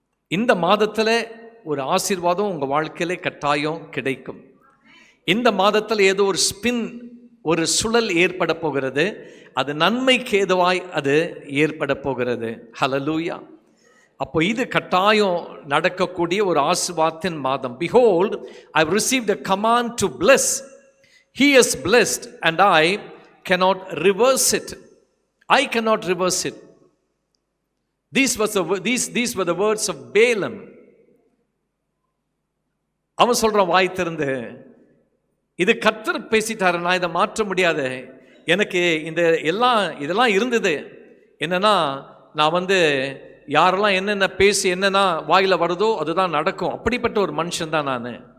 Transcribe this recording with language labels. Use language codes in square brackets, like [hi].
[ta] இந்த மாதத்தில் ஒரு ஆசீர்வாதம் உங்கள் வாழ்க்கையிலே கட்டாயம் கிடைக்கும். இந்த மாதத்தில் ஏதோ ஒரு ஸ்பின், ஒரு சுழல் ஏற்பட போகிறது, அது நன்மைக்கு ஏதுவாய் அது ஏற்பட போகிறது. ஹல்லேலூயா. அப்போ இது கட்டாயம் நடக்கக்கூடிய ஒரு ஆசீர்வாதத்தின் மாதம். [en] Behold, I have received a command to bless. He is blessed and I cannot reverse it. I cannot reverse it. These were the words of Balaam. [ta] அவன் சொல்றான் வாய் திறந்து, இது கர்த்தர் பேசிட்டாரு, நான் இதை மாற்ற முடியாது. எனக்கு இதெல்லாம் இருந்தது. என்னன்னா நான் வந்து யாரெல்லாம் என்னென்ன பேசி என்னென்னா வாயில் வருதோ அதுதான் நடக்கும், அப்படிப்பட்ட ஒரு மனுஷன் தான் நான்.